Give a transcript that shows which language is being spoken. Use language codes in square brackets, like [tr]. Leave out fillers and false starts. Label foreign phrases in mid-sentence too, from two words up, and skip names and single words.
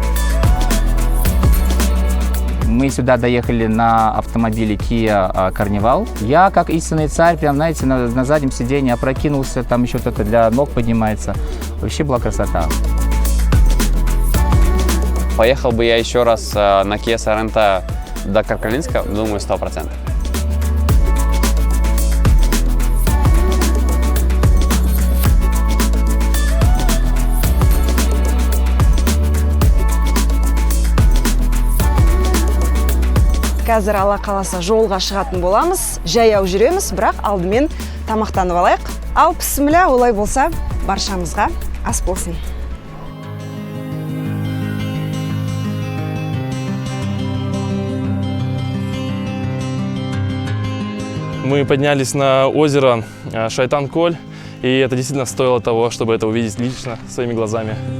[ru] Мы сюда доехали на автомобиле Kia Carnival. Я, как истинный царь, прям, знаете, на заднем сиденье опрокинулся, там еще что-то для ног поднимается. Вообще была красота. Поехал бы я еще раз на Kia Sorento до Каркалинска, думаю, 100%. [kk] Қазір Алла қаласа жолға шығатын боламыз. Жаяу жүреміз, бірақ алдымен тамақтанып алайық. Ал бісміллә, олай болса, баршамызға ас болсын. [ru] Мы поднялись на озеро Шайтан-Коль, и это действительно стоило того, чтобы это увидеть лично своими глазами.